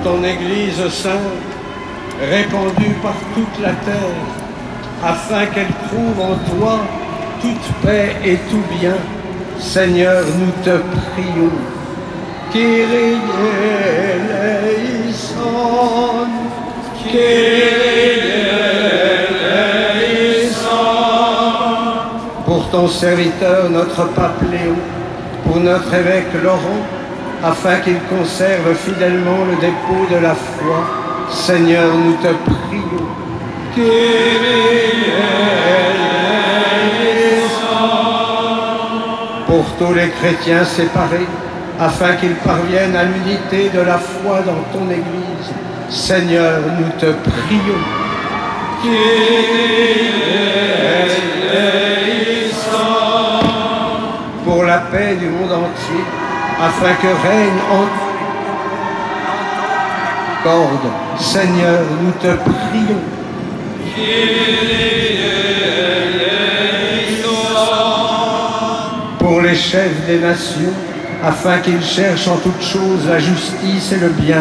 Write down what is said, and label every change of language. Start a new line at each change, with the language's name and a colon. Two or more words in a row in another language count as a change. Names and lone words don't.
French: Église sainte, répandue par toute la terre, afin qu'elle trouve en toi toute paix et tout bien. Seigneur, nous te prions.
Greek: Κύριε ἐλέησον, Κύριε ἐλέησον.
French: Pour ton serviteur, notre pape Léon, pour notre évêque Laurent, afin qu'il conserve fidèlement le dépôt de la foi. Seigneur, nous te prions.
Greek: Κύριε ἐλέησον.
French: Pour tous les chrétiens séparés, afin qu'ils parviennent à l'unité de la foi dans ton Église. Seigneur, nous te prions.
Greek: Κύριε ἐλέησον.
French: Pour la paix du monde entier, afin que règne en corde. Seigneur, nous te prions. Pour les chefs des nations, afin qu'ils cherchent en toutes choses la justice et le bien.